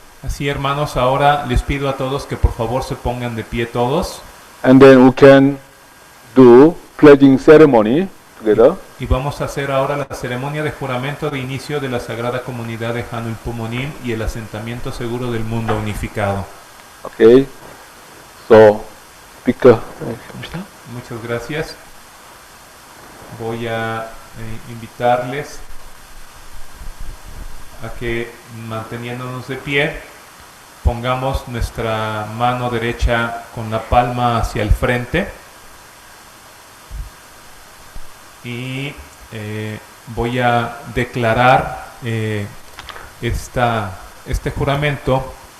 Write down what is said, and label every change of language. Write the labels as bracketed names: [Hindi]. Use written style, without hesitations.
[Spanish] Así, hermanos, ahora les pido a todos que por favor se pongan de pie todos [English] and then we can do pledging ceremony together. [Spanish] y vamos a hacer ahora la ceremonia de juramento de inicio de la Sagrada Comunidad de Hanul Pumonim y el asentamiento seguro del mundo unificado. [English] Okay. So, speaker. [Spanish] Muchas gracias. Voy a invitarles a que, manteniéndonos de pie, pongamos nuestra mano derecha con la palma hacia el frente y voy a declarar este juramento.